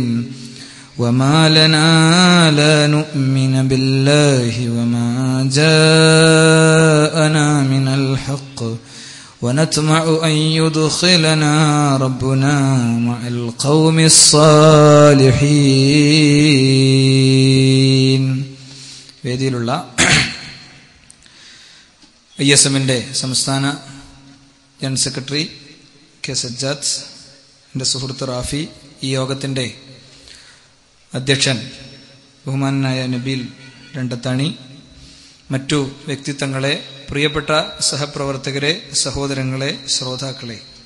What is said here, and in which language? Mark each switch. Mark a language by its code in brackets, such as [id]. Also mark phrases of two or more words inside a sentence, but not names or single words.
[ar] وما لنا لا نؤمن بالله وما جاءنا من الحق ونطمع أن يدخلنا ربنا مع القوم الصالحين. [ml] വേദിയിലുള്ള ISMന്റെ സംസ്ഥാന ജനറൽ സെക്രട്ടറി കെ സജ്ജാദ്, എൻ്റെ സുഹൃത്ത് റാഫി, ഈ യോഗത്തിൻ്റെ അധ്യക്ഷൻ ബഹുമാനനായ നബീൽ രണ്ടത്താണി, മറ്റു വ്യക്തിത്വങ്ങളെ, പ്രിയപ്പെട്ട സഹപ്രവർത്തകരെ, സഹോദരങ്ങളെ, ശ്രോതാക്കളെ,